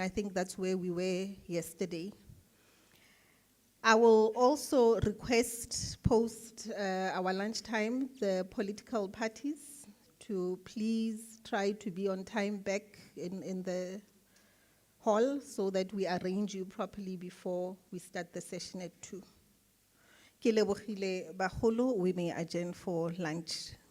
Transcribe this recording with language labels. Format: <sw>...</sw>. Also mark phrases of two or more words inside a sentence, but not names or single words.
<en>I think that's where we were yesterday. I will also request post our lunchtime the political parties to please try to be on time back in the hall so that we arrange you properly before we start the session at 2.</en> <tn>Ke lebogile bagolo,</tn> <en>we may adjourn for lunch.</en>